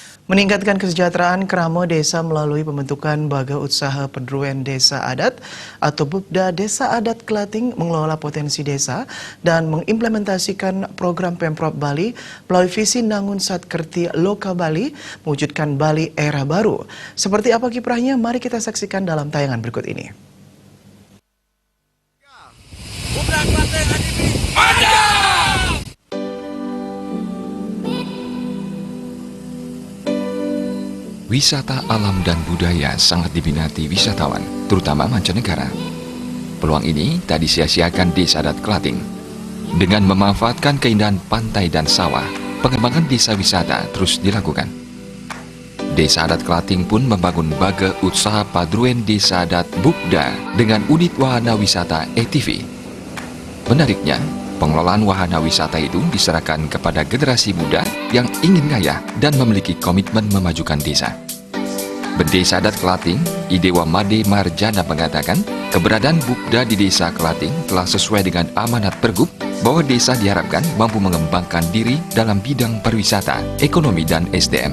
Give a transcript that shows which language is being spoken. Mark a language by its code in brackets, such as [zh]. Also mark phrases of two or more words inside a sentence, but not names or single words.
[id] Meningkatkan kesejahteraan kerama desa melalui pembentukan Baga Usaha Pedruan Desa Adat atau BUPDA Desa Adat Klating mengelola potensi desa dan mengimplementasikan program Pemprov Bali melalui visi Nangun Satkerti Loka Bali mewujudkan Bali era baru. Seperti apa kiprahnya? Mari kita saksikan dalam tayangan berikut ini. Wisata alam dan budaya sangat diminati wisatawan, terutama mancanegara. Peluang ini tak disia-siakan Desa Adat Klating. Dengan memanfaatkan keindahan pantai dan sawah, pengembangan desa wisata terus dilakukan. Desa Adat Klating pun membangun Baga Usaha Pedruan Desa Adat BUPDA dengan unit wahana wisata ATV. Menariknya, pengelolaan wahana wisata itu diserahkan kepada generasi muda yang ingin kaya dan memiliki komitmen memajukan desa. Bendesa Adat Klating, Idewa Made Marjana mengatakan, keberadaan BUPDA di Desa Klating telah sesuai dengan amanat Pergub bahwa desa diharapkan mampu mengembangkan diri dalam bidang pariwisata, ekonomi, dan SDM.